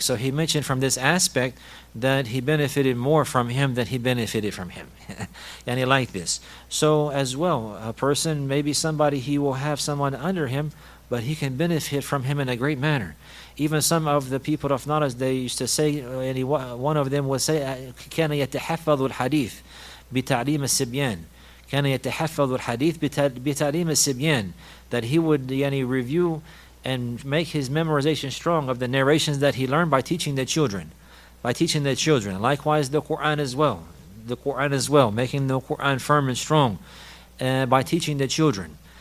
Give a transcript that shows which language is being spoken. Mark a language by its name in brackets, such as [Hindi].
[English] So he mentioned from this aspect that he benefited more from him than he benefited from him. And he liked this. So as well, a person, maybe somebody, he will have someone under him, but he can benefit from him in a great manner. Even some of the people of knowledge, they used to say, one of them would say, [Arabic] كان يتحفظ الحديث بتعليم الصبيان. كان يتحفظ الحديث بتعليم الصبيان. [English] That he would review and make his memorization strong of the narrations that he learned by teaching the children. Likewise, the Quran as well. Making the Quran firm and strong by teaching the children.